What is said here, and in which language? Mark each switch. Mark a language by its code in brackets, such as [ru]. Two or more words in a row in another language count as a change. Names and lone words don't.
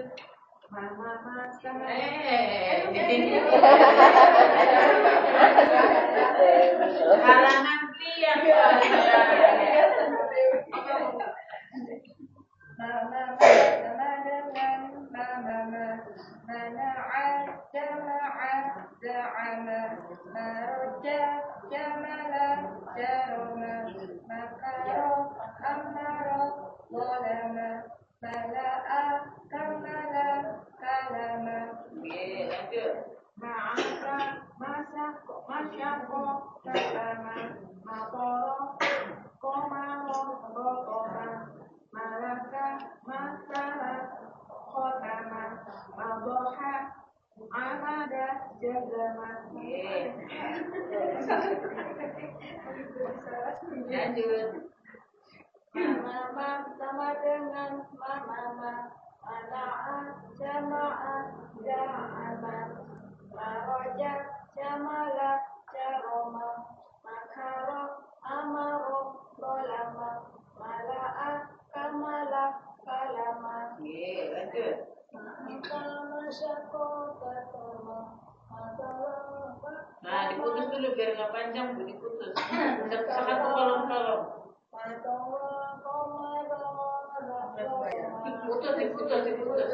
[id] Mama sama Halangan lihat. Mama sama dengan mama. [ar] منع جمع زعم. مرج جمل جرم. مكر أمر ظلم. ملأ كمل كلم. [id] Lanjut. [ar] مكّ مشق كتم مقر قمر ركم ملك مطل ختم مدح أمد جزم. [id] Lanjut. Mama sama dengan mama. [ar] منع جمع زعم. مرج جمل جرم. مكر أمر ظلم. ملأ كمل كلم. [id] Lanjut. [ar] مكّ مشق كتم. [id] Nah, diputus dulu biar nggak panjang, Bu. Diputus. Satu kolom-kolom. Diputus.